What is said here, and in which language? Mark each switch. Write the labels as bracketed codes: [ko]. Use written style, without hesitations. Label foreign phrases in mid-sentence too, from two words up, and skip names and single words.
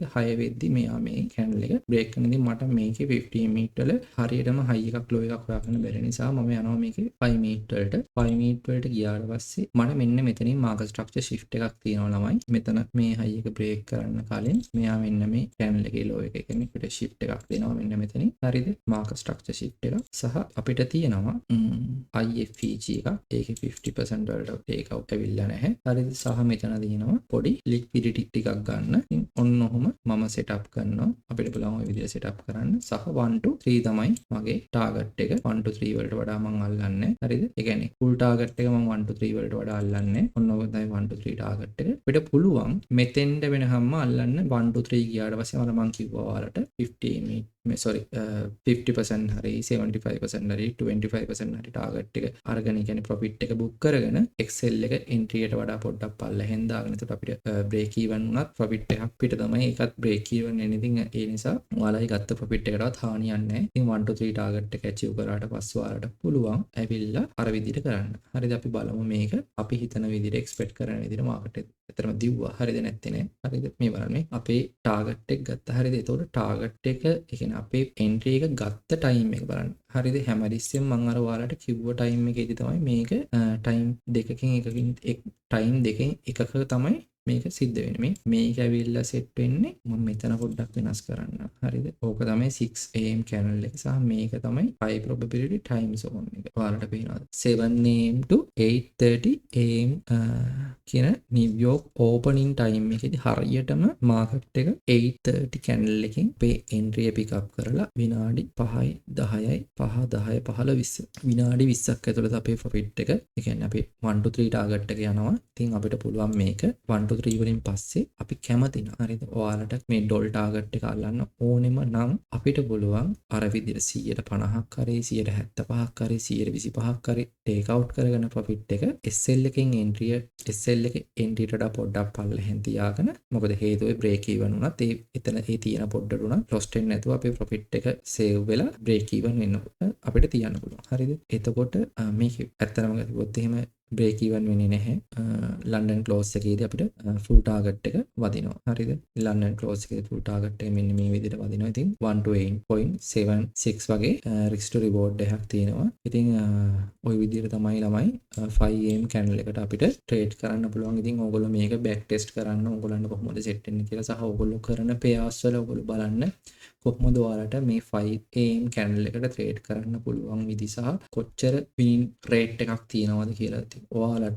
[si] 6 වෙද්දි මෙයා මේ candle එක break කරනදී මට මේකේ 15 minute වල හරියටම high එකක් low එකක් හොයාගන්න බැරි නිසා මම යනවා මේකේ 5 minute වලට. 5 minute වලට ගියාට පස්සේ මට මෙන්න මෙතනින් [en] market structure shift [si] එකක් එකක් තියෙනවා ළමයි. මෙතන මේ හයි එක බ්‍රේක් කරන්න කලින් මෙයා මෙන්න මේ channel එකේ low එක කියන්නේ අපිට shift එකක් දෙනවා මෙන්න මෙතනින්. හරිද? [en] marker structure shift [si] එක සහ අපිට තියෙනවා IFEG එක. ඒකේ 50% වලට [en] take out [si] ඇවිල්ලා නැහැ. හරිද? සහ මෙතන තියෙනවා පොඩි liquidity ටිකක් ගන්න. ඉතින් ඔන්න ඔහොම මම setup කරනවා. අපිට පුළුවන් ওই විදිහට setup කරන්න. සහ 1 to 3 තමයි මගේ target එක. 1 to 3 වලට වඩා මම අල්ලන්නේ. හරිද? ඒ කියන්නේ [en] full target [si] එක මම 1 to 3 වලට වඩා අල්ලන්නේ. ඔන්න ඔක තමයි 1 to 3 target එක. අපිට පුළුවන් මෙතෙන්ට වෙනකම්ම අල්ලන්න 1 to 3 ගියාට පස්සේ මම කිව්වා ඔයාලට 50% හරි 75% හරි 25% හරි ටාගට් එක අරගෙන කියන්නේ ප්‍රොෆිට් එක බුක් කරගෙන Excel එක entry එකට වඩා පොඩ්ඩක් පල්ලෙහෙන් දාගෙන එතකොට අපිට [en] break even [si] වුණත් ප්‍රොෆිට් එකක් පිට තමයි ඒකත් [en] break even anything [si] ඒ නිසා ඔයාලයි ගත්ත ප්‍රොෆිට් එකටවත් හානියක් නැහැ. ඉතින් 1 to 3 ටාගට් එක achieve කරාට පස්සේ ඔයාලට පුළුවන් ඇවිල්ලා අර විදිහට කරන්න. හරිද? අපි බලමු මේක අපි හිතන විදිහට expect කරන විදිහට මාකට් එක ඇත්තටම දිව්වා. හරිද නැත්තේ නේ? හරිද? මේ බලන්න මේ අපේ ටාගට් එක ගත්තා. හරිද? එතකොට ටාගට් එක ඒ කියන්නේ අපේ entry එක ගත්ත time එක බලන්න. හරිද? හැමදෙස්සෙම මම අර ඔයාලට කිව්ව time එකේදී තමයි මේක time දෙකකින් එකකින් time දෙකෙන් එකක තමයි මේක සිද්ධ වෙන්නේ. මේක ඇවිල්ලා set වෙන්නේ මම මෙතන පොඩ්ඩක් වෙනස් කරන්න. හරිද? ඕක තමයි 6 am channel එක සහ මේක තමයි [en] high probability time zone [si] එක. ඔයාලට පේනවද? 7 am to 8:30 am කියන New York [en] opening time [si] එකේදී හරියටම market එක 8:30 candle එකකින් අපේ entry එක [en] pick up [si] කරලා විනාඩි 5යි 10යි 5 10 15 20 විනාඩි 20ක් ඇතුළත අපේ profit එක ඒ කියන්නේ අපි 1 to 3 target එක යනවා. ඉතින් අපිට පුළුවන් මේක 1 to 3 වලින් පස්සේ අපි කැමති නම් හරිද? ඔයාලට මේ ඩොල් ටාගට් එක අල්ලන්න ඕනෙම නම් අපිට පුළුවන් අර විදිහට 150ක් හරි 175ක් හරි 125ක් හරි ටේක් අවුට් කරගෙන ප්‍රොෆිට් එක SL එකෙන් entry එකට වඩා පොඩ්ඩක් පල්ලෙහෙන් තියාගෙන මොකද හේතුව [en] break even [si] වුණත් එතන තියෙන පොඩ්ඩට උනත් lost වෙන්නේ නැතුව අපේ profit එක save වෙලා [en] break even [si] වෙනකොට අපිට තියන්න පුළුවන්. හරිද? එතකොට මේක ඇත්තටම ගත්තොත් එහෙම break even වෙන්නේ නැහැ. London close එකේදී අපිට [en] full target [si] එක වදිනවා. හරිද? London close එකේදී [en] full target [si] එක මෙන්න මේ විදිහට වදිනවා. ඉතින් 128.76 වගේ [en] risk to reward [si] එකක් තියෙනවා. ඉතින් ওই විදිහට තමයි ළමයි 5am candle එකට අපිට trade කරන්න පුළුවන්. ඉතින් ඕගොල්ලෝ මේක [en] back test [si] කරන්න ඕගොල්ලන්ට කොහොමද set වෙන්නේ කියලා සහ ඕගොල්ලෝ කරන pairs වල ඕගොල්ලෝ බලන්න කොහොමද ඔයාලට මේ 5am candle එකට trade කරන්න පුළුවන් විදි සහ කොච්චර [en] winning rate [si] එකක් තියෙනවද කියලා ඔයාලට.